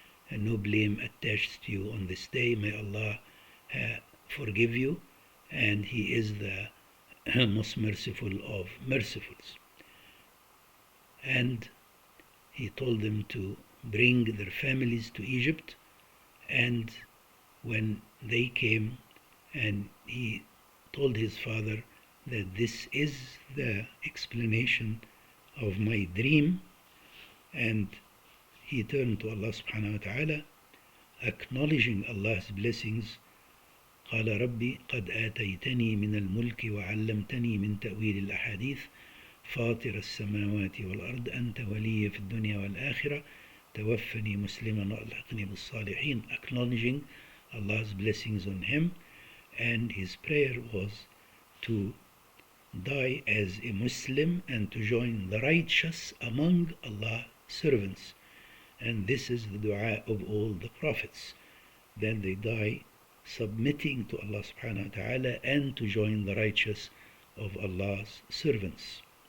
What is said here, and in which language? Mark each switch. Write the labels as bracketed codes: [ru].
[en] And no blame attached to you on this day. May Allah forgive you, and He is the most merciful of mercifuls. And he told them to bring their families to Egypt. And when they came, and he told his father that this is the explanation of my dream, and he turned to Allah subhanahu wa ta'ala, acknowledging Allah's blessings. [ar] قال ربي قد آتيتني من الملك وعلمتني من تأويل الأحاديث فاطر السماوات والأرض أنت ولي في الدنيا والآخرة توفني مسلما وألحقني بالصالحين, [en] acknowledging Allah's blessings on him. And his prayer was to die as a Muslim and to join the righteous among Allah's servants. And this is the dua of all the prophets, that they die submitting to Allah subhanahu wa ta'ala and to join the righteous of Allah's servants.